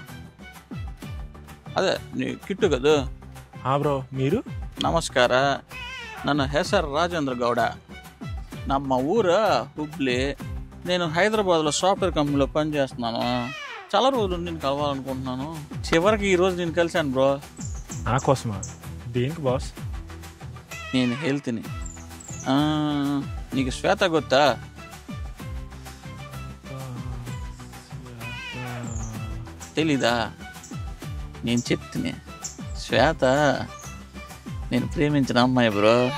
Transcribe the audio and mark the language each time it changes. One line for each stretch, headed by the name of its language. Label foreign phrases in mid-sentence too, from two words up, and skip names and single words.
Telugu: అదే నీ కిట్టు కదా బ్రో మీరు
Kannada: ನಮಸ್ಕಾರ ನನ್ನ ಹೆಸರು ರಾಜೇಂದ್ರ ಗೌಡ ನಮ್ಮ
Telugu: ఊరు హుబ్లీ నేను హైదరాబాద్లో సాఫ్ట్వేర్ కంపెనీలో పనిచేస్తున్నాను చాలా రోజులు నేను కలవాలనుకుంటున్నాను చివరికి ఈరోజు నేను కలిశాను బ్రో నా కోసమా దేనికి బాస్ నేను హెల్త్ని నీకు శ్వేత ಗೊತ್ತಾ తెలీదా నేను చెప్తున్నా శ్వేత నేను ప్రేమించిన అమ్మాయి బ్రో